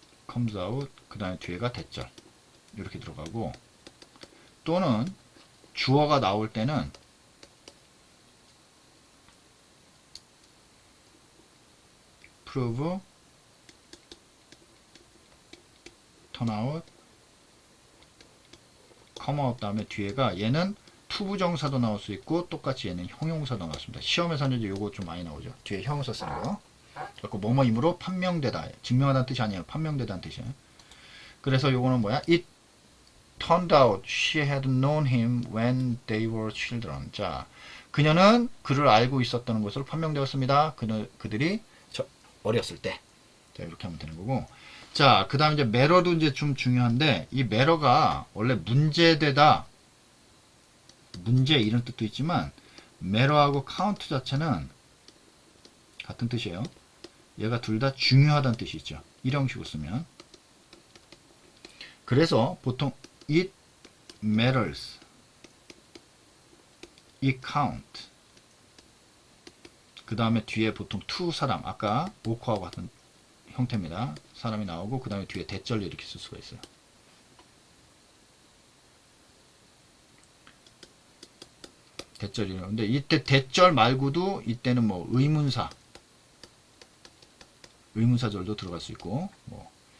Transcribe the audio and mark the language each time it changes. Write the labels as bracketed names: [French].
[Korean] comes out, 그 다음에 뒤에가 대절 이렇게 들어가고, 또는 주어가 나올 때는 prove, turn out, come out 다음에 뒤에가, 얘는 투부정사도 나올 수 있고 똑같이 얘는 형용사도 나왔습니다. 시험에서는 이제 요거 좀 많이 나오죠. 뒤에 형용사 쓰는 거. 그래서 뭐뭐임으로 판명되다. 증명하다는 뜻이 아니에요. 판명되다는 뜻이에요. 그래서 요거는 뭐야? [English] It turned out she had known him when they were children. [Korean] 자, 그녀는 그를 알고 있었다는 것으로 판명되었습니다. 그들이 어렸을 때. 자, 이렇게 하면 되는 거고. 자, 그 다음에 이제 매러도 이제 좀 중요한데, 이 매러가 원래 문제되다, 문제 이런 뜻도 있지만, 매러하고 카운트 자체는 같은 뜻이에요. 얘가 둘 다 중요하다는 뜻이 있죠. 이런 식으로 쓰면. 그래서 보통 [English] it matters, it count. [Korean] 그 다음에 뒤에 보통 to 사람, 아까 오커하고 같은 형태입니다. 사람이 나오고 그 다음에 뒤에 대절로 이렇게 쓸 수가 있어요. 대절이요. 근데 이때 대절 말고도 이때는 뭐 의문사절도 들어갈 수 있고 뭐.